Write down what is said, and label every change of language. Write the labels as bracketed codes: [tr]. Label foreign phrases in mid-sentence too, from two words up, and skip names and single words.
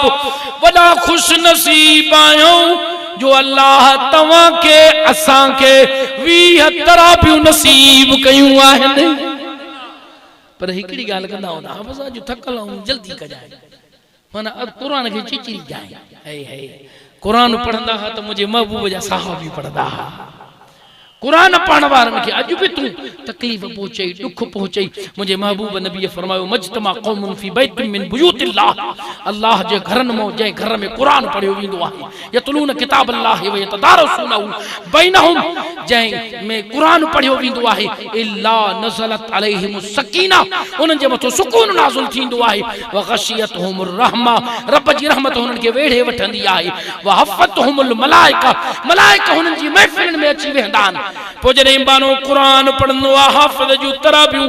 [sd] वॾा खुश नसीब आहियूं जो अल्लाह तव्हां के असां के 20 तराबियूं नसीब कयूं आहिनि पर हिकड़ी ॻाल्हि कंदा हूंदा बस अॼु थकल आहियूं जल्दी कजाए माना क़ुरान खे चिचिरी जाए हे क़ुरान पढ़ंदा हा त मुंहिंजे महबूब जा सहाबी पढ़ंदा हा कुरान पढ़ण वारनि खे अॼु बि तूं तकलीफ़ पहुचई दुख पहुचई मुंहिंजे महबूब नबी फरमायो [ar] ما اجتمع قوم في بيت من بيوت الله [sd] अल्लाह जे घरनि में जंहिं घर में कुरान पढ़ियो वेंदो आहे [ar] يتلون كتاب الله ويتدارسونه بينهم [sd] जंहिं में कुरान पढ़ियो वेंदो आहे [ar] إلا نزلت عليهم السكينة [sd] उन्हनि जे मथां सुकून नाज़िल थींदो आहे [ar] وغشيتهم الرحمة [sd] रब जी रहमत हुननि खे वेढ़े वठंदी आहे [ar] وحفتهم الملائكة [sd] मलाइका हुननि जी महफ़िल में अची वेंदा आहिनि पोइ जॾहिं बानो कुरान पढ़ंदो आहे हाफ़िज़ जूं तराबियूं